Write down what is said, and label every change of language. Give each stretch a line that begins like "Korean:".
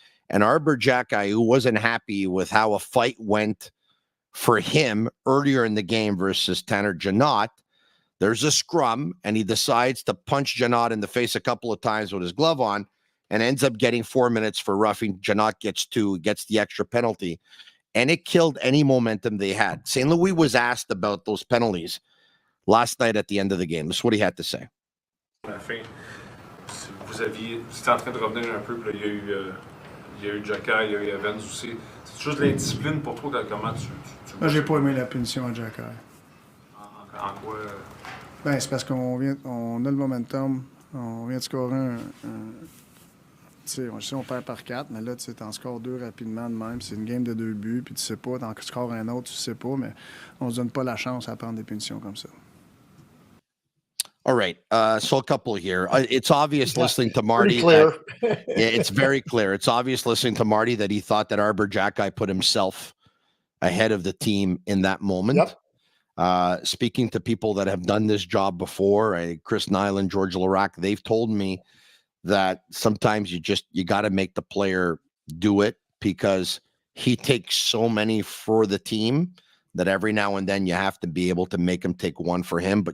English: And Arber Xhekaj, who wasn't happy with how a fight went for him earlier in the game versus Tanner Janot, there's a scrum, and he decides to punch Janot in the face a couple of times with his glove on, and ends up getting 4 minutes for roughing. Janot gets 2, gets the extra penalty. And it killed any momentum they had. St. Louis was asked about those penalties last night at the end of the game. This is what he had to say.
French: À la fin, vous étiez en train de revenir un peu, puis là, il y a eu Xhekaj, il y a eu Evans aussi. C'est juste l'indiscipline pour toi, comment tu Moi, j'ai pas aimé la punition à Xhekaj. En quoi? C'est parce qu'on a le momentum, on vient de scorer un on perd par 4, mais là, tu t'en scores 2 rapidement de même. C'est une game de 2 buts, puis tu sais pas, t'en scores un autre, tu sais pas, mais on se donne pas la chance à prendre des punitions comme ça.
English: All right. So a couple here. It's obvious listening to Marty. Clear. It's very clear. It's obvious listening to Marty that he thought that Arber Xhekaj put himself ahead of the team in that moment. Yep. Speaking to people that have done this job before, Chris Nyland, George Larac, they've told me that sometimes you got to make the player do it, because he takes so many for the team that every now and then you have to be able to make him take one for him.